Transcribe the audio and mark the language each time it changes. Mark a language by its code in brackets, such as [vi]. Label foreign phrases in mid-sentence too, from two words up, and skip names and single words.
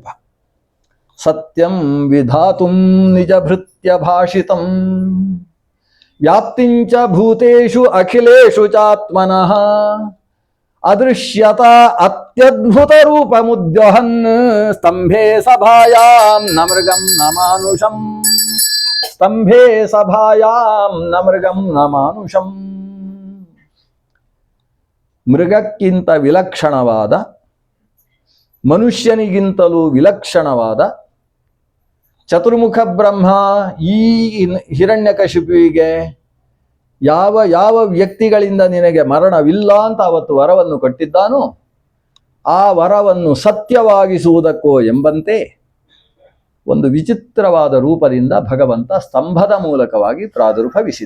[sa] ಸತ್ಯಂ ವಿಧಾತುಂ ನಿಜ ಭೃತ್ಯ ಭಾಷಿತಂ ವ್ಯಾಪ್ತಿಂಚ ಭೂತೇಷು ಅಖಿಲೇಷು ಚಾತ್ಮನಃ ಅದೃಶ್ಯತ ಅತ್ಯದ್ಭುತ ರೂಪ ಮುದ್ವಹನ್ ಸ್ತಂಭೆ ಸಭಾಯಾಂ ನ ಮೃಗಂ ನ ಮಾನುಷಂ. ಸ್ತಂಭೆ ಸಭಾಯಾಂ ನ ಮೃಗಂ ನ ಮಾನುಷಂ. [kn] ಮೃಗಕ್ಕಿಂತ ವಿಲಕ್ಷಣವಾದ, ಮನುಷ್ಯನಿಗಿಂತಲೂ ವಿಲಕ್ಷಣವಾದ ಚತುರ್ಮುಖ ಬ್ರಹ್ಮ ಈ ಹಿರಣ್ಯಕಶಿಪುವಿಗೆ ಯಾವ ವ್ಯಕ್ತಿಗಳಿಂದ ನಿನಗೆ ಮರಣವಿಲ್ಲ ಅಂತ ಅವತ್ತು ವರವನ್ನು ಕೊಟ್ಟಿದ್ದಾನೋ ಆ ವರವನ್ನು ಸತ್ಯವಾಗಿಸುವುದಕ್ಕೋ ಎಂಬಂತೆ ಒಂದು ವಿಚಿತ್ರವಾದ ರೂಪದಿಂದ ಭಗವಂತ ಸ್ತಂಭದ ಮೂಲಕವಾಗಿ ಪ್ರಾದುರ್ಭವಿಸಿದ.